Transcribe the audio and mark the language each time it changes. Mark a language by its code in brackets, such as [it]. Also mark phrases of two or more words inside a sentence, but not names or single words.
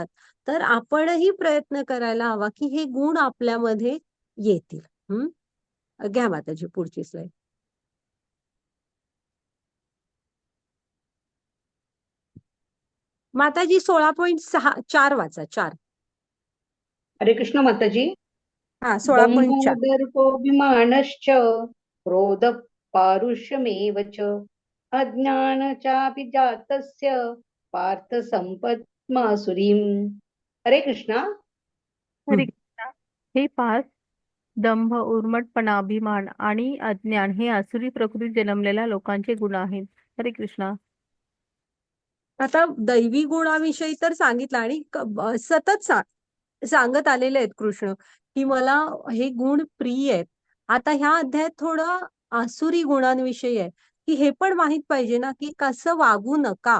[mr] तर आपणही प्रयत्न करायला हवा की हे गुण आपल्यामध्ये येतील. घ्या माताजी पुढची स्लाईड. माताजी 16.4 वाचा. 4. हरे कृष्ण माताजी. हा 16.4. [sa] दंभोदर्पोऽभिमानश्च क्रोध पारुष्यमेव च अज्ञानचापि जातस्य पार्थ संपत्मासुरीम्. [mr] हरे कृष्णा. हरे कृष्णा. हे पार्थ, दंभ, उर्मटपणा, अभिमान आणि अज्ञान हे आसुरी प्रकृतीत जन्मलेल्या लोकांचे गुण आहेत. हरे कृष्णा. आता दैवी गुणाविषयी तर सांगितलं आणि सतत सांगत आलेले आहेत कृष्ण की मला हे गुण प्रिय आहेत. आता ह्या अध्यायात थोडं आसुरी गुणांविषयी आहे की हे पण माहित पाहिजे ना की कसं वागू नका.